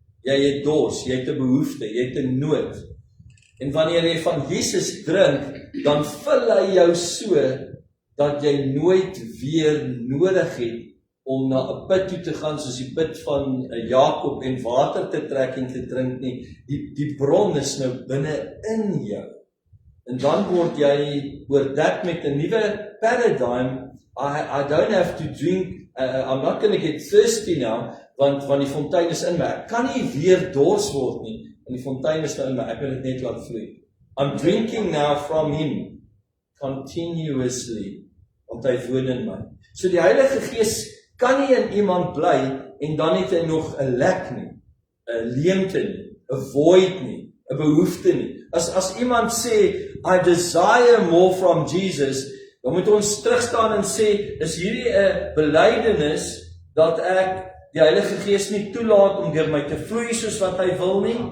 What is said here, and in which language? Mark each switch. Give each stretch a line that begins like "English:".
Afrikaans: Jy het dors, jy het 'n behoefte, jy het 'n nood. En wanneer jy van Jesus drink, dan vul hy jou so, dat jy nooit weer nodig het om na 'n put toe te gaan, soos die put van Jakob en water te trek en te drink nie. Die bron is nou binne in jou. En dan word jy oordek met 'n nuwe paradigm.
English: I don't have to drink, I'm not going to get thirsty now,
Afrikaans: want die fontein is in my. Ek kan nie weer dors word nie, en die fontein is nou in my, ek wil dit net laat vloei.
English: I'm drinking now from him, continuously,
Afrikaans: want hy woon in my. So die Heilige Gees kan nie in iemand bly, en dan het hy nog 'n lek nie, 'n leemte nie, 'n void nie, 'n behoefte nie. As iemand sê,
English: I desire more from Jesus,
Afrikaans: dan moet ons terugstaan en sê, is hierdie 'n belydenis, dat ek die Heilige Gees nie toelaat om deur my te vloei soos wat hy wil nie.